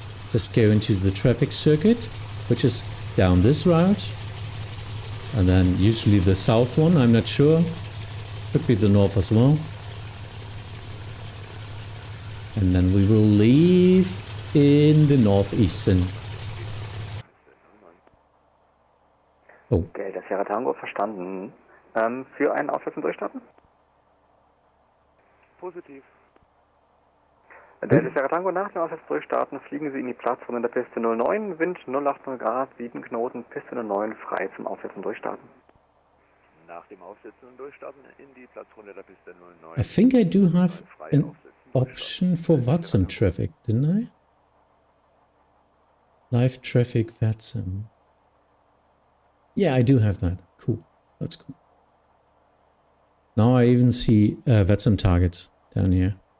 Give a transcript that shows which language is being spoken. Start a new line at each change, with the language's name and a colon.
English: Just go into the traffic circuit, which is down this route. And then usually the south one, I'm not sure. Could be the north as well. And then we will leave in the northeastern. Oh.
German: Okay, das wäre Tango, verstanden. Für einen Aufwärts- und Durchstarten? Positiv. Delta Sierra Tango, nach dem Aufsatz durchstarten, fliegen Sie in die Platzrunde der Piste 09, Wind 080 Grad, 7 Knoten, Piste 09, frei zum Aufsetzen durchstarten. Nach dem Aufsetzen und Durchstarten in die Platzrunde der Piste 09.
English: I think I do have an option for Vatsim traffic, didn't I? Live traffic Vatsim. Yeah, I do have that. Cool. That's cool. Now I even see Vatsim targets down here.